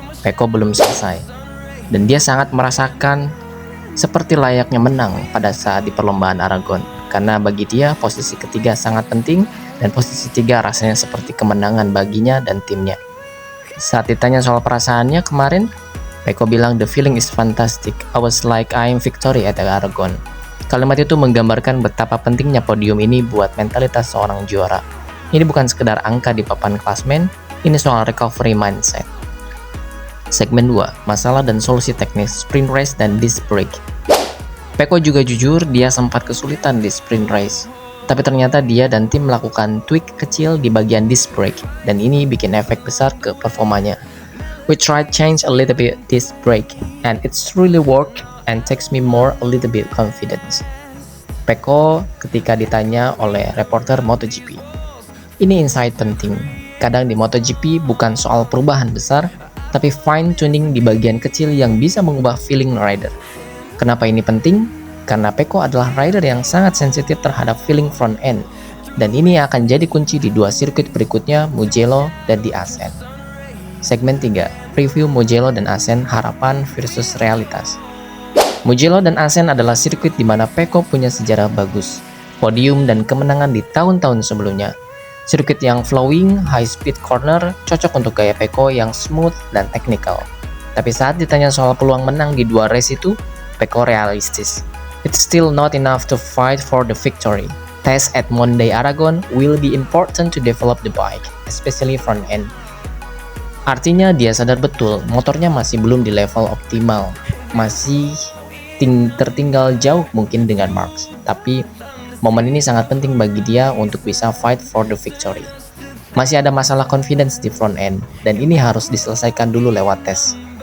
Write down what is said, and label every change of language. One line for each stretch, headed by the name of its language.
Indonesian: Pecco belum selesai. Dan dia sangat merasakan seperti layaknya menang pada saat di perlombaan Aragon. Karena bagi dia, posisi ketiga sangat penting, dan posisi 3 rasanya seperti kemenangan baginya dan timnya. Saat ditanya soal perasaannya kemarin, Pecco bilang,
English: "The feeling is fantastic. I was like I'm victory at Aragon."
Indonesian: Kalimat itu menggambarkan betapa pentingnya podium ini buat mentalitas seorang juara. Ini bukan sekedar angka di papan klasmen, ini soal
English: recovery mindset.
Indonesian: Segmen 2, masalah dan solusi teknis sprint race dan disc brake. Pecco juga jujur dia sempat kesulitan di sprint race, tapi ternyata dia dan tim melakukan tweak kecil di bagian disc brake, dan ini bikin efek besar ke performanya.
English: "We tried change a little bit disc brake, and it's really work and takes me more a little bit confidence."
Indonesian: Pecco ketika ditanya oleh reporter MotoGP. Ini insight penting. Kadang di MotoGP bukan soal perubahan besar, tapi fine tuning di bagian kecil yang bisa mengubah feeling rider. Kenapa ini penting? Karena Pecco adalah rider yang sangat sensitif terhadap feeling front end, dan ini akan jadi kunci di 2 sirkuit berikutnya, Mugello dan di Assen. Segmen 3, review Mugello dan Assen, harapan versus realitas. Mugello dan Assen adalah sirkuit di mana Pecco punya sejarah bagus, podium dan kemenangan di tahun-tahun sebelumnya. Sirkuit yang flowing, high speed corner, cocok untuk gaya Pecco yang smooth dan technical. Tapi saat ditanya soal peluang menang di 2 race itu, Pecco realistis.
English: "It's still not enough to fight for the victory. Test at Monday Aragon will be important to develop the bike, especially front end."
Indonesian: Artinya dia sadar betul motornya masih belum di level optimal, masih tertinggal jauh mungkin dengan Marks. Tapi momen ini sangat penting bagi dia untuk bisa
English: fight for the victory.
Indonesian: Masih ada masalah confidence di front end, dan ini harus diselesaikan dulu lewat tes.